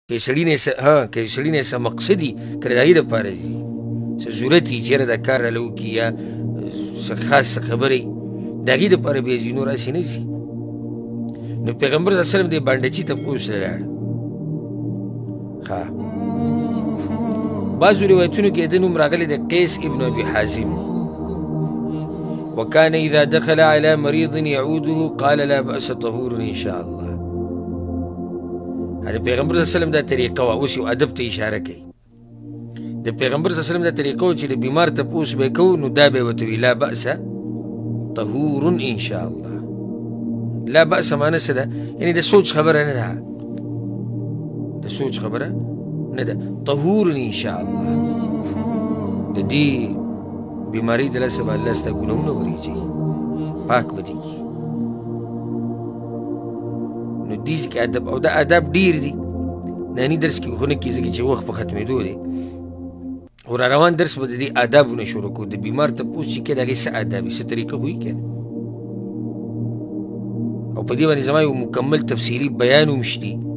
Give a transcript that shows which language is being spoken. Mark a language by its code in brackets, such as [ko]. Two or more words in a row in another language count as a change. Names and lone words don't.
[ps] که سړي نه څه مقصد وي که د هغې دپاره ځي څه ضرورت وي چېرې دا کار راله وکړي یا څه خاص څه خبرې د هغې دپاره بیا ځي نور هسې نه ځي نو پیغمبر [ar] صلی الله علیه وسلم [ps] د بانډچي تپوس ته لاړ بعضو روایتونو کې د نوم راغلی د قیس ابن ابي حازم [ar] وكان اذا دخل على مريض يعوده قال لا بأس طهور ان شاء الله [ps] هذا پیغمبر [ar] صلی الله علیه وسلم [ps] دا طریقه وا اوس یو ادب ته اشاره کوي د پیغمبر صلی الله علیه وسلم دا طریقه و چې د بیمار تپوس به کوو نو دا به ورته وي [ar] لا بأس طهور ان شاء الله لا بأس [ps] معنی څه ده یعنې د سوچ خبره نه ده د سوچ خبره نه ده [ar] طهور ان شاء الله [ps] د دې بیماری د لاسه به الله ستا ګناهونه ورېږي پاک به دي نو دې کې ادب او دا ادب ډېر دي ننني درس کې خو نه کېږي ځکه چې وخت په ختمېدو دی او را روان درس به د دې آدابونه شروع کړو د بیمار تپوس چې کېږي د هغې څه آداب وي څه طریقه خو وي که نه او په دې باندې زما یو مکمل تفصیلي بیان هم شتي